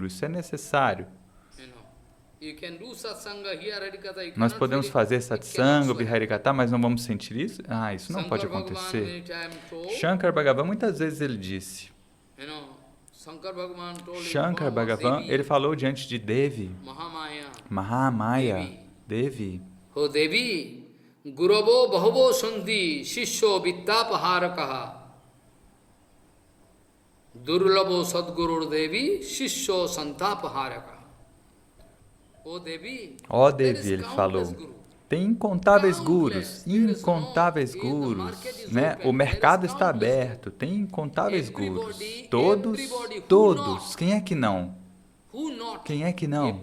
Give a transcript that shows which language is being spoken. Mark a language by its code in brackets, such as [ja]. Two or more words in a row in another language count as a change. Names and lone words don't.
[pt] Isso é necessário. Nós podemos fazer satsanga, ouvir Harikata, mas não vamos sentir isso? Ah, isso não pode acontecer. Shankar Bhagavan, muitas vezes ele disse, Shankar Bhagavan, ele falou diante de Devi, Mahamaya, Devi. [sa] ओ देवि, गुरवो बहवो सन्धि, शिष्यो वित्तापहारकः. दुर्लभो सद्गुरु देवि, शिष्यो सन्तापहारकः. [pt] Ó Devi, ele falou, tem incontáveis gurus, né? O mercado está aberto, tem incontáveis gurus. Todos, quem é que não? Quem é que não?